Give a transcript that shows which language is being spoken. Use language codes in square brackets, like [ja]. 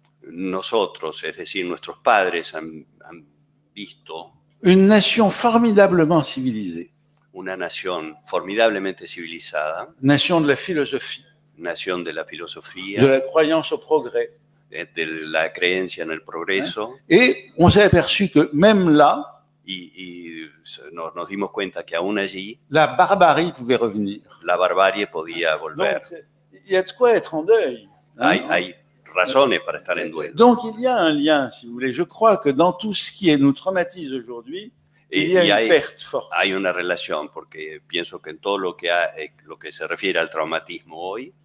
[es] Nosotros, es decir, nuestros padres han visto [fr] une nation formidablement civilisée, [es] una nación formidablemente civilizada, [fr] nation de la philosophie, [es] nación de la de filosofía, [fr] la croyance au progrès. [es] de la creencia en el progreso, [fr] Et on s'est aperçu que même là, [es] y nos dimos cuenta que aún allí [fr] la barbarie pouvait revenir. [es] la barbarie podía volver. [fr] Donc, il y a de quoi être en deuil. [es] Hay razones para estar en duelo. [fr] Donc, il y a un lien, si vous voulez. Je crois que dans tout ce qui nous traumatise aujourd'hui, il y a une perte forte. [es] Hay una relación, porque pienso que en todo lo que se refiere al traumatismo hoy.